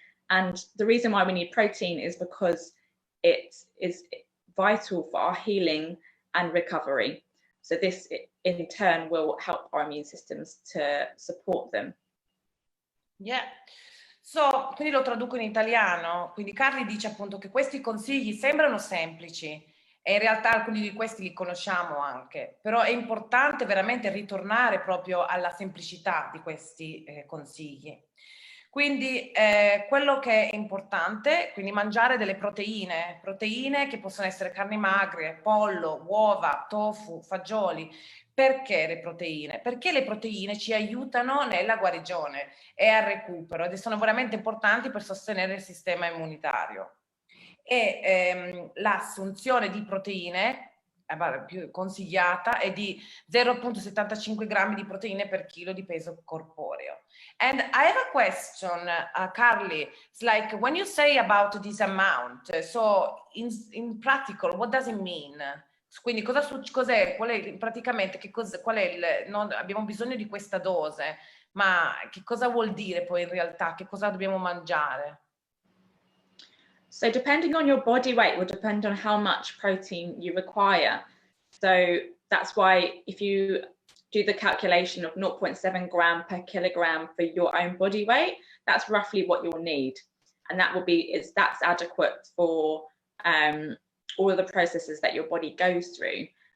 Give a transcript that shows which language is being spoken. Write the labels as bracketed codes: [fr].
[en] And the reason why we need protein is because it is vital for our healing and recovery. So this in turn will help our immune systems to support them. [it] Yeah. So, quindi lo traduco in italiano. Quindi Carly dice appunto che questi consigli sembrano semplici, e in realtà alcuni di questi li conosciamo anche, però è importante veramente ritornare proprio alla semplicità di questi consigli. Quindi quello che è importante, quindi mangiare delle proteine che possono essere carni magre, pollo, uova, tofu, fagioli. Perché le proteine? Perché le proteine ci aiutano nella guarigione e al recupero ed sono veramente importanti per sostenere il sistema immunitario. E l'assunzione di proteine più consigliata è di 0,75 grammi di proteine per chilo di peso corporeo. [en] And I have a question, Carly. It's like when you say about this amount, so in practical, what does it mean? [it] Quindi cos'è, praticamente, qual è abbiamo bisogno di questa dose, ma che cosa vuol dire poi in realtà? Che cosa dobbiamo mangiare? [en] So depending on your body weight will depend on how much protein you require. So that's why if you do the calculation of 0.7 gram per kilogram for your own body weight, that's roughly what you'll need. And that will be, that's adequate for all of the processes that your body goes through.